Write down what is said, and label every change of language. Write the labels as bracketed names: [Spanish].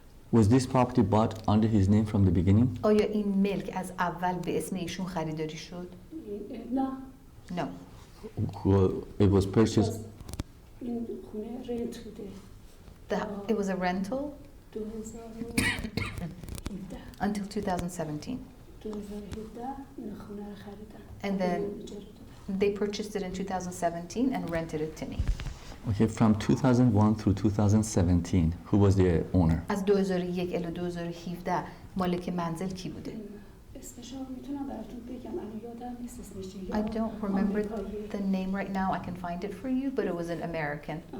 [English] Was this property bought under his name from the beginning? [Persian] آیا این ملک از اول به اسم ایشون خریداری شد؟ نه [English] No. It was purchased. [Persian] این خونه رنت بوده [English] It was a rental 2017 until 2017. [Persian] 2017 این خونه رو خریدن [English] And then [Persian] اجاره دادن. [English] they purchased it in 2017 and rented it to me. Okay, from 2001 through 2017, who was the owner? [Persian] از 2001 الی 2017 مالک منزل کی بوده؟ اسمش رو میتونم براتون بگم الان یادم نیست اسمش چیه. [English] I don't remember the name right now. I can find it for you, but it was an American.